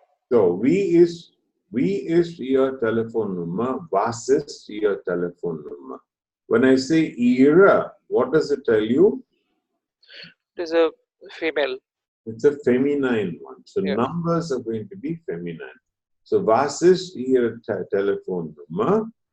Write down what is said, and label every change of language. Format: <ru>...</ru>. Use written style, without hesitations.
<de>So, wie ist Ihr Telefonnummer? Was ist Ihr Telefonnummer?</de> <en>When I say Ihre, what does it tell you? It is a female. It's a feminine one. So yeah. Numbers are going to be feminine.</en> <de>So was ist Ihre Telefonnummer?</de>